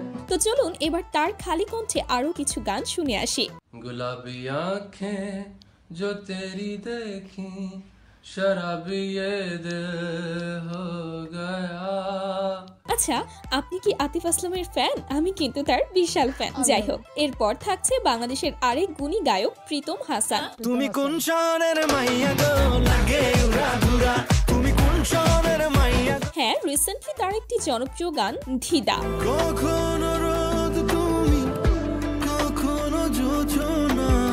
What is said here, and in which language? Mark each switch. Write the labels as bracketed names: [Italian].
[Bangla] তো চলুন এবার তার খালি কণ্ঠে আরো কিছু গান শুনে আসি। [Hindi] गुलाबी आंखें जो तेरी देखी, शराबी ये दिल हो गया। [Bangla] আচ্ছা, আপনি কি আতিফ আসলামের ফ্যান? আমি কিন্তু তার বিশাল ফ্যান। যাই হোক, এরপর থাকছে বাংলাদেশের আরেক গুণী গায়ক প্রীতম হাসান। তুমি কোন শহরের মাইয়া গো লাগে উড়া ধুরা, তুমি কোন শহরের মাইয়া, হ্যাঁ, রিসেন্টলি তার একটি জনপ্রিয় গান ধিদা। কখনো রোদ তুমি কখনো জোছনা।